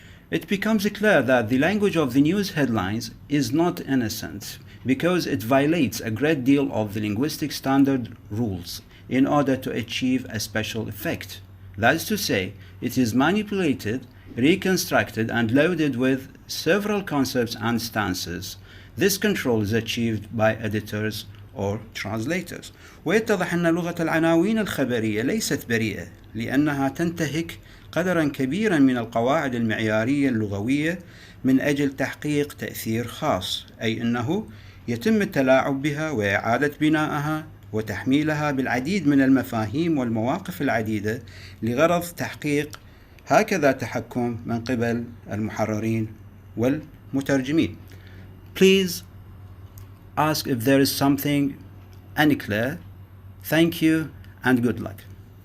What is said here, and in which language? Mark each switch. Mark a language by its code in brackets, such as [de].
[en] It becomes clear that the language of the news headlines is not innocent because it violates a great deal of the linguistic standard rules in order to achieve a special effect. That is to say, it is manipulated, reconstructed, and loaded with several concepts and stances. This control is achieved by editors or translators. [ar] ويتضح أن لغة العناوين الخبرية ليست بريئة لأنها تنتهك قدرا كبيرا من القواعد المعيارية اللغوية من أجل تحقيق تأثير خاص، أي أنه يتم التلاعب بها وإعادة بنائها وتحميلها بالعديد من المفاهيم والمواقف العديدة لغرض تحقيق هكذا تحكم من قبل المحررين والمترجمين. [en] Please ask if there is something unclear. Thank you and good luck.